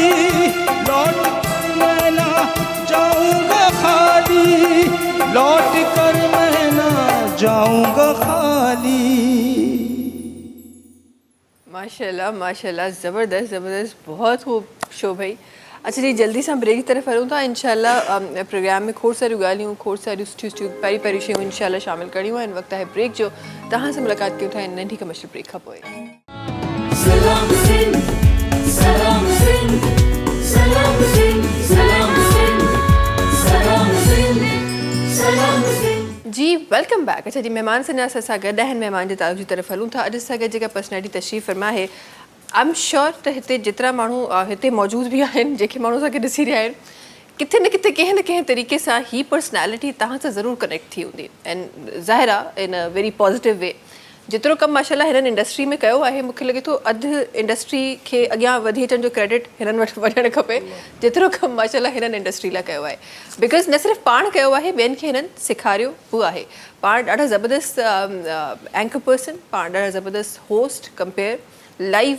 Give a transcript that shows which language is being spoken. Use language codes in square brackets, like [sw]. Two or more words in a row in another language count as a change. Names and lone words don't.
[hi] लौट कर मैं ना जाऊंगा खाली, लौट कर मैं ना जाऊंगा खाली। माशाल्लाह माशाल्लाह, ज़बरदस्त ज़बरदस्त, बहुत खूब शो भाई। अच्छा जी, जल्दी से ब्रेक की तरफ [sd] हलूँ था। इंशाल्लाह प्रोग्राम में खोड़ सारी ॻाल्हियूं, खोड़ सारी पहिरीं पहिरीं शयूं इंशाल्लाह शामिल करणियूं आहिनि। वक़्तु आहे ब्रेक जो, तव्हां सां मुलाक़ात कयूं था नंढी कमर्शियल ब्रेक खां पोइ। सलाम सिंध, सलाम सिंध, सलाम सिंध, सलाम सिंध, सलाम सिंध, सलाम सिंध। [en] जी welcome back. [sd] अच्छा जी, महिमान से असां गॾु आहिनि, महिमान जे तारुफ़ जी तरफ़ हलूं था। अॼु असां गॾु जेका पर्सनैलिटी तशरीफ़ फरमा आहे, [en] I am sure [sd] त हिते जेतिरा माण्हू हिते मौजूदु बि आहिनि, जेके माण्हू असांखे ॾिसी रहिया आहिनि, किथे न किथे कंहिं न कंहिं तरीक़े सां ही पर्सनैलिटी तव्हां सां ज़रूरु कनेक्ट थी हूंदी, एंड ज़ाहिर आहे [en] in a very positive way. [sd] जेतिरो कमु माशाल्लाह हिननि इंडस्ट्री में कयो आहे मूंखे लॻे थो अधु इंडस्ट्री खे अॻियां वधी अचण जो क्रेडिट हिननि वटि वञणु खपे जेतिरो कमु माशाल्लाह हिननि इंडस्ट्री लाइ कयो आहे बिकॉज़ न सिर्फ़ु पाण कयो आहे ॿियनि खे हिननि सेखारियो बि आहे पाण ॾाढा ज़बरदस्त [en] anchor person [sd] पाण ॾाढा ज़बरदस्त [en] host compere live